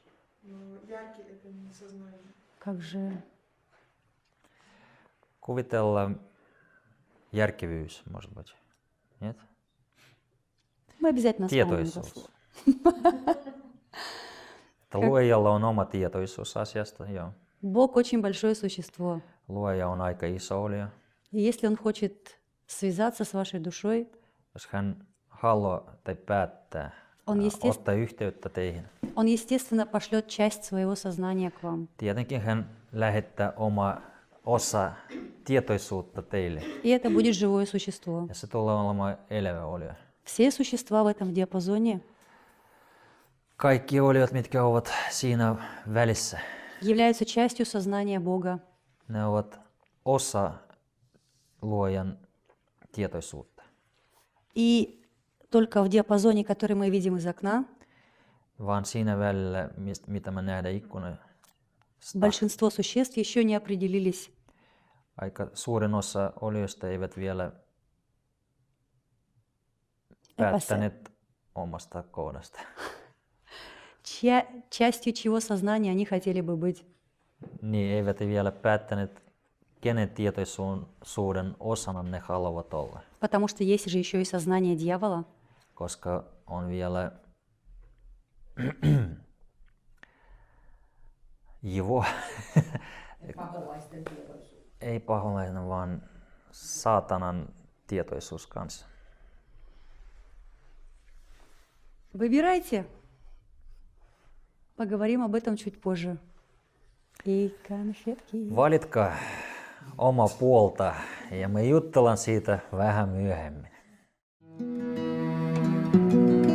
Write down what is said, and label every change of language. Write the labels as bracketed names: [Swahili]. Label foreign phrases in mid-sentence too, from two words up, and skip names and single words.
[Russian] Но яркий это не сознание. Как же? [Finnish] Kuvitella järkevyys, [Russian] может быть. Нет? Мы обязательно вспомним это [Finnish] Tietoisuus. [Russian] слово. [Finnish] Että luojalla on oma tietoisuus asiasta, joo. [Russian] Бог очень большое существо. [Finnish] luoja on aika iso olija. [Russian] И если он хочет связаться с вашей душой, [Finnish] Jos hän haluaa tai päättää On ottaa yhteyttä teihin, [Russian] он, естественно, пошлет часть своего сознания к вам. [Finnish] tietenkin hän lähettää oma osa tietoisuutta teille. [Russian] И это будет живое существо. [Finnish] Ja se tulee olemaan elävä olio. [Russian] Все существа в этом диапазоне [Finnish] Kaikki oliot, mitkä ovat siinä välissä, [Russian] являются частью сознания Бога. [Finnish] ne ovat osa luojan tietoisuutta. [Russian] И только в диапазоне, который мы видим из окна, [Finnish] Vaan siinä välillä, mitä me nähdään ikkunasta, [Russian] большинство существ еще не определились, [Finnish] aika suurin osa olioista eivät vielä päättäneet omasta kohdasta. [Russian] частью чьего сознания они хотели бы быть. [Finnish] Niin eivät vielä päättäneet, kenen tietoisuuden osana ne haluavat olla, [Russian] Потому что есть же еще и сознание дьявола. [Finnish] koska on vielä Jivo, Paholaisten tietoisuus. ei paholainen, vaan saatanan tietoisuus kanssa. [Russian] Выбирайте. Поговорим об этом чуть позже. И конфетки. [Finnish] Valitkaa oma puolta ja me jutellaan siitä vähän myöhemmin.